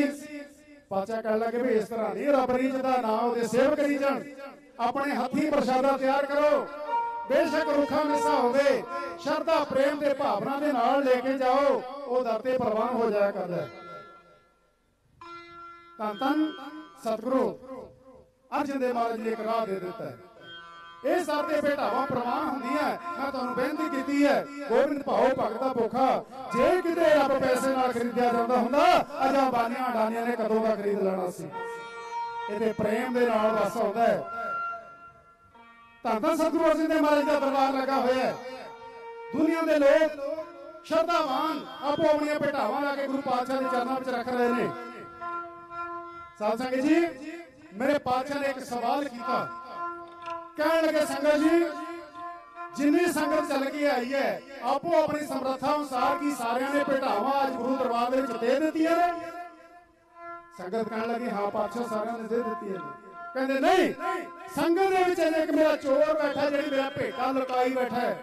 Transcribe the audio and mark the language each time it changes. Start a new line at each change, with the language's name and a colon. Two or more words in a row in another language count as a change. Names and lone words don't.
Punjabi: ਪਾਤਸ਼ਾਹ ਕਹਿਣੇ ਲੱਗੇ ਭੀ ਇਸ ਤਰ੍ਹਾਂ ਨਹੀਂ, ਰੱਬ ਰੀਝਦਾ ਨਾ ਉਹਦੇ ਸੇਵਕ ਰੀਝਣ, ਅਪਣੇ ਹੱਥੀ ਪ੍ਰਸ਼ਾਦਾ ਤਿਆਰ ਕਰੋ, ਬੇਸ਼ੱਕ ਰੁੱਖਾ ਮਿੱਸਾ ਹੋਵੇ, ਸ਼ਰਧਾ ਪ੍ਰੇਮ ਕੇ ਭਾਵਨਾ ਕੇ ਨਾਲ ਲੈਕੇ ਜਾਓ, ਵੋ ਦਰ ਤੇ ਪਰਵਾਨ ਹੋ ਜਾਇਆ ਕਰਦਾ ਹੈ। ਧੰਨ ਧੰਨ ਸਤਗੁਰੂ ਅਰਜਨ ਦੇਵ ਮਹਾਰਾਜ ਜੀ ਏਕ ਰਾਹ ਦੇ ਦੇਤਾ ਹੈ। ਇਹ ਸਾਡੇ ਭੇਟਾਵਾਂ ਪ੍ਰਵਾਨ ਹੁੰਦੀਆਂ। ਮੈਂ ਤੁਹਾਨੂੰ ਬੇਨਤੀ ਕੀਤੀ ਹੈ, ਗੋਬਿੰਦ ਭਾਉ ਭਗਤ ਦਾ ਭੁੱਖਾ ਜੇ ਕਿਤੇ ਰੱਬ ਪੈਸੇ ਨਾਲ ਖਰੀਦਿਆ ਜਾਂਦਾ ਹੁੰਦਾ, ਅਜਾ ਬਾਨੀਆਂ ਡਾਨੀਆਂ ਨੇ ਕਦੋਂ ਦਾ ਖਰੀਦ ਲੈਣਾ ਸੀ। ਇਹਦੇ ਪ੍ਰੇਮ ਦੇ ਨਾਲ ਵਸ ਆਉਂਦਾ ਹੈ। ਧੰਨ ਧੰਨ ਸਤਿਗੁਰੂ ਅਰਜਨ ਦੇਵ ਮਹਾਰਾਜ ਦਾ ਦਰਬਾਰ ਲੱਗਾ ਹੋਇਆ ਹੈ। ਦੁਨੀਆ ਦੇ ਲੋਕ ਸ਼ਰਧਾਵਾਨ ਆਪੋ ਆਪਣੀਆਂ ਭੇਟਾਵਾਂ ਲਾ ਕੇ ਗੁਰੂ ਪਾਤਸ਼ਾਹ ਦੇ ਚਰਨਾਂ ਵਿੱਚ ਰੱਖ ਰਹੇ ਨੇ। ਸਾਧ ਸੰਗਤ ਜੀ, ਮੇਰੇ ਪਾਤਸ਼ਾਹ ਨੇ ਇੱਕ ਸਵਾਲ ਕੀਤਾ। ਕਹਿਣੇ ਲੱਗੇ ਸੰਗਤ ਜੀ, ਜਿੰਨੀ ਸੰਗਤ ਚੱਲ ਕੇ ਆਈ ਹੈ ਆਪੋ ਅਪਣੀ ਸਮਰੱਥਾ ਅਨੁਸਾਰ ਕੀ ਸਾਰੀਆਂ ਨੇ ਭੇਟਾਵਾਂ ਅੱਜ ਗੁਰੂ ਦਰਬਾਰ ਦੇ ਵਿਚ ਦੇ ਦਿੱਤੀਆਂ ਨੇ? ਸੰਗਤ ਕਹਿਣੇ ਲੱਗੀ ਹਾਂ ਪਾਤਸ਼ਾਹ ਸਾਰੀਆਂ ਨੇ ਦੇ ਦਿੱਤੀ ਹੈ। ਕਹਿੰਦੇ ਨਹੀਂ, ਸੰਗਤ ਦੇ ਵਿਚ ਏਕ ਮੇਰਾ ਚੋਰ ਬੈਠਾ ਜਿਹੜੀ ਮੇਰਾ ਭੇਟਾ ਲੁਕਾਈ ਬੈਠਾ ਹੈ।